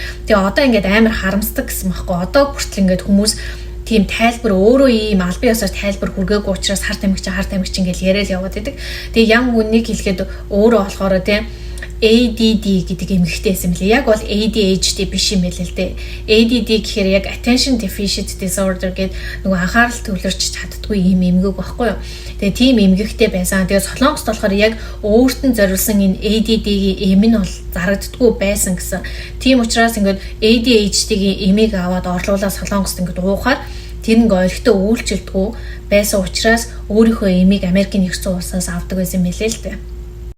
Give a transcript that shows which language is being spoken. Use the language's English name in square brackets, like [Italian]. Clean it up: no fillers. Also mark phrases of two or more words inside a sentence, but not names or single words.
[Mongolian] Тэгээ одоо ингээд амар харамсдаг гэсэн байхгүй. Одоо хүртэл ингээд хүмүүс тийм тайлбар өөрөө ийм албан ёсоор тайлбар хүргээгүй учраас хар тамхич гэж яриад яваад байдаг. Тэгээ ям үннийг хэлэхэд өөрөө болохоор тийм ADD гэдэг эмгэгтэй байсан мөлий. Яг бол ADHD биш юм байл л дээ. ADD гэхээр яг [English] attention deficit disorder [Mongolian] гэдэг нөгөө анхаарал төвлөрч чаддгүй юм эмгэг байхгүй юу. Тэгээ тийм эмгэгтэй байсан. Тэгээ Солонгост болохоор яг өөрт нь зориулсан энэ ADD-гийн эм нь бол зарагддаггүй байсан гэсэн. Тийм учраас ингээд ADHD-гийн эмийг аваад орлуулаад Солонгост ингээд уухаар тэр нэг ойлгохтой үйлчлдэггүй байсан учраас өөрийнхөө эмийг Америкийн нэгдсэн улсаас авдаг байсан мэлээ л дээ.